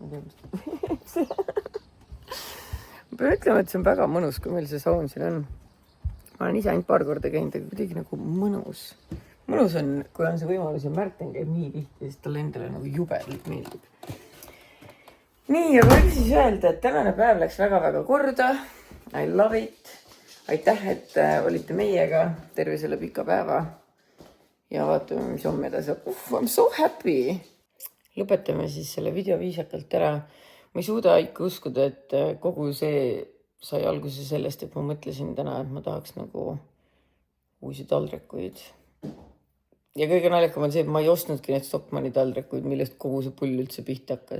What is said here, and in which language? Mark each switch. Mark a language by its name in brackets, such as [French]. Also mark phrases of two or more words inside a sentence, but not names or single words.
[Estonian] Ma pean ütlema, et see on väga mõnus, kui meil see saun siin on. Ma olen ise ainult paar korda käinud, aga kuidagi nagu mõnus. Mõnus on, kui on see võimalus ja Märten käib nii tihti, siis talle endale nagu jubelikult meeldib. Nii, aga võiks siis öelda, et tänane päev läks väga-väga korda. [English] I love it. [Estonian] Aitäh, et olite meiega terve selle pika päeva. Ja vaatame, mis homme edasi. [English] I'm so happy. [Estonian] Lõpetame siis selle video viisakalt ära. Ma ei suuda ikka uskuda, et kogu see sai alguse sellest, et ma mõtlesin täna, et ma tahaks nagu uusi taldrikuid. Ja kõige naljakam on see, et ma ei ostnudki need Stockmanni taldrikuid, millest kogu see pull üldse pihta hakkas.